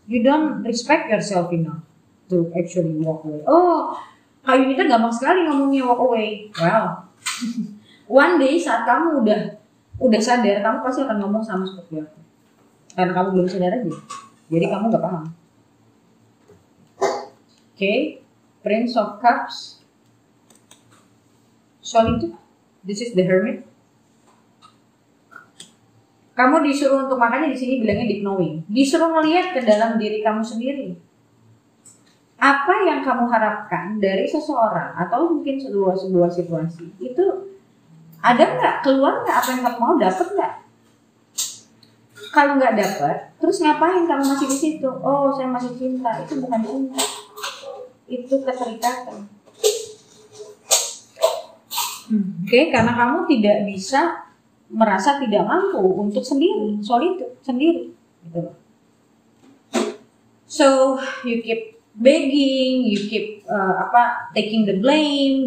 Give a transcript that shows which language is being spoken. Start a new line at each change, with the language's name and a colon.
English: You don't respect yourself enough to actually walk away.
Indonesian: Oh, Kak Yunita gampang sekali ngomongnya
English: walk away.
Indonesian: Well, one day saat kamu udah sadar, kamu pasti akan ngomong sama seperti aku. Karena kamu belum sadar aja. Jadi kamu nggak paham.
English: Okay, Prince of Cups. Solitude. This is the Hermit.
Indonesian: Kamu disuruh untuk, makanya di sini bilangnya
English: deep knowing.
Indonesian: Disuruh melihat ke dalam diri kamu sendiri. Apa yang kamu harapkan dari seseorang atau mungkin sebuah situasi itu ada nggak, keluar nggak, apa yang kamu mau, dapat nggak? Kalau nggak dapat, terus ngapain kamu masih di situ? Oh, saya masih cinta. Itu bukan cinta. Itu keterikatan. Oke, karena kamu tidak bisa merasa tidak mampu untuk sendiri, solitude sendiri, gitu.
English: So you keep begging, you keep taking the blame.